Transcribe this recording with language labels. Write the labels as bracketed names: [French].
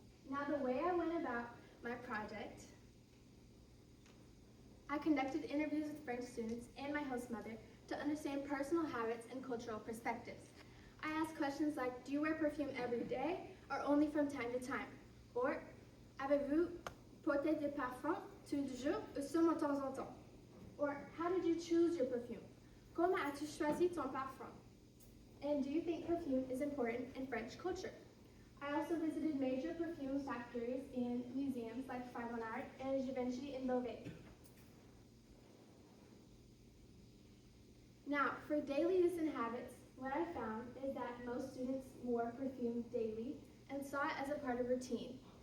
[English] Now, the way I went about my project, I conducted interviews with French students and my host mother to understand personal habits and cultural perspectives. I asked questions like, do you wear perfume every day or only from time to time? [French] Or, avez-vous porté des parfums tous les jours ou seulement de temps en temps? [English] Or, how did you choose your perfume? [French] Comment as-tu choisi ton parfum? [English] And do you think perfume is important in French culture? I also visited major perfume factories and museums like Fragonard and Givenchy in Beauvais. Now, for daily use and habits, what I found is that most students wore perfume daily and saw it as a part of routine.